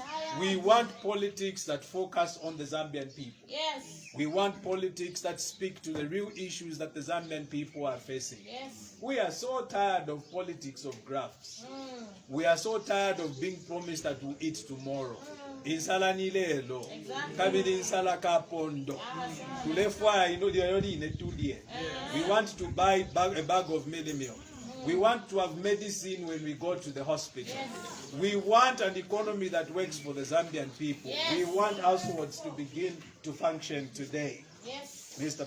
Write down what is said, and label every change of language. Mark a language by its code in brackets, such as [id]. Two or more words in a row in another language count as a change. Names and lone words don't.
[en] We want politics that focus on the Zambian people. Yes. We want politics that speak to the real issues that the Zambian people are facing. Yes. We are so tired of politics of grafts. We are so tired of being promised that we'll eat tomorrow. [bem] Insala nilelo. Kabili insala kapondo. [en] Tulefwa we want to buy a bag of meal. We want to have medicine when we go to the hospital. Yes. We want an economy that works for the Zambian people. Yes. We want households to begin to function today, yes, Mr.